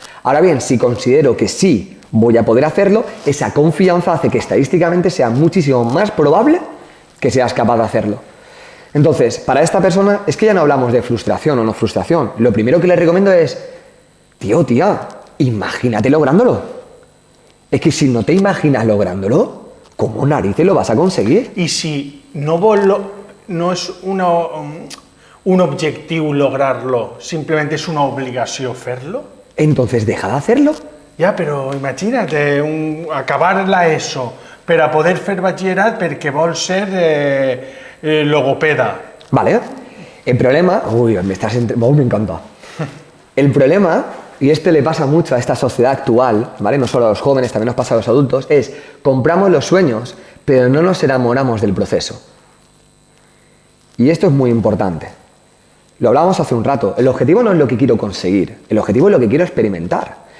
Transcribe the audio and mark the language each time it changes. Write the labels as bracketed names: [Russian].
[Spanish] Ahora bien, si considero que sí voy a poder hacerlo, esa confianza hace que estadísticamente sea muchísimo más probable que seas capaz de hacerlo. Entonces, para esta persona, es que ya no hablamos de frustración o no frustración. Lo primero que le recomiendo es, tío, tía, imagínate lográndolo. Es que si no te imaginas lográndolo, ¿cómo narices lo vas a conseguir? [Catalan] I si no és un objectiu lograrlo, simplement és una obligació fer-lo? [Spanish] Entonces, deja de hacerlo. [Catalan] Ja, però imagina't, acabar l'ESO per a poder fer batxillerat perquè vols ser logopeda. [Spanish] Vale. El problema... Uy, me encanta. El problema, y esto le pasa mucho a esta sociedad actual, ¿vale? No solo a los jóvenes, también nos pasa a los adultos, es compramos los sueños, pero no nos enamoramos del proceso. Y esto es muy importante. Lo hablábamos hace un rato. El objetivo no es lo que quiero conseguir, el objetivo es lo que quiero experimentar.